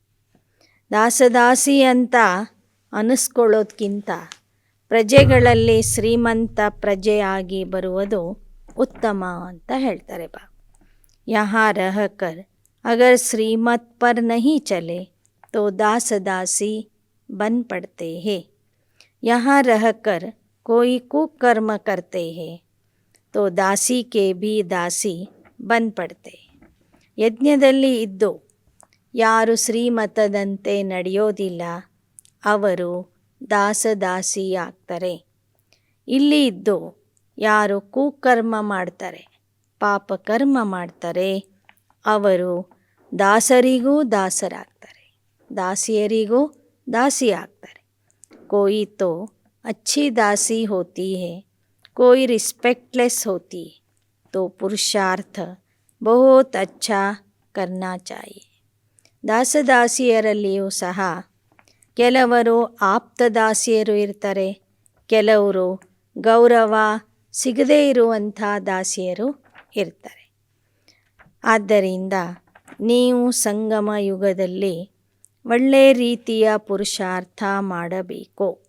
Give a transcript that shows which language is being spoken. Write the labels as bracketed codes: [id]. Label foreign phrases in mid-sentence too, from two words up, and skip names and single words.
[kn] ದಾಸದಾಸಿ ಅಂತ ಅನ್ನಿಸ್ಕೊಳ್ಳೋದ್ಕಿಂತ ಪ್ರಜೆಗಳಲ್ಲಿ ಶ್ರೀಮಂತ ಪ್ರಜೆ ಆಗಿ ಬರುವುದು ಉತ್ತಮ ಅಂತ ಹೇಳ್ತಾರೆ ಬಾ. [hi] यहाँ रहकर अगर श्रीमत पर नहीं चले तो दासदासी बन पड़ते हैं. यहाँ रहकर कोई कुकर्म करते हैं तो दासी के भी दासी बन पड़ते. [kn] ಯಜ್ಞದಲ್ಲಿ ಇದ್ದು ಯಾರು ಶ್ರೀಮತದಂತೆ ನಡೆಯೋದಿಲ್ಲ ಅವರು ದಾಸದಾಸಿ ಆಗ್ತಾರೆ. ಇಲ್ಲಿ ಇದ್ದು ಯಾರು ಕುಕರ್ಮ ಮಾಡ್ತಾರೆ, ಪಾಪಕರ್ಮ ಮಾಡ್ತಾರೆ, ಅವರು ದಾಸರಿಗೂ ದಾಸರಾಗ್ತಾರೆ, ದಾಸಿಯರಿಗೂ दासी ಆಗ್ತಾರೆ. [hi] कोई तो अच्छी दासी होती है, कोई रिस्पेक्टलेस होती है, तो पुरुषार्थ बहुत अच्छा करना चाहिए. [kn] ದಾಸದಾಸಿಯರಲ್ಲಿಯೂ ಸಹ ಕೆಲವರು ಆಪ್ತದಾಸಿಯರು ಇರ್ತಾರೆ, ಕೆಲವರು ಗೌರವ ಸಿಗದೇ ಇರುವಂಥ ದಾಸಿಯರು ಇರ್ತಾರೆ. ಆದ್ದರಿಂದ ನೀವು ಸಂಗಮ ಯುಗದಲ್ಲಿ ಒಳ್ಳೆಯ ರೀತಿಯ ಪುರುಷಾರ್ಥ ಮಾಡಬೇಕು.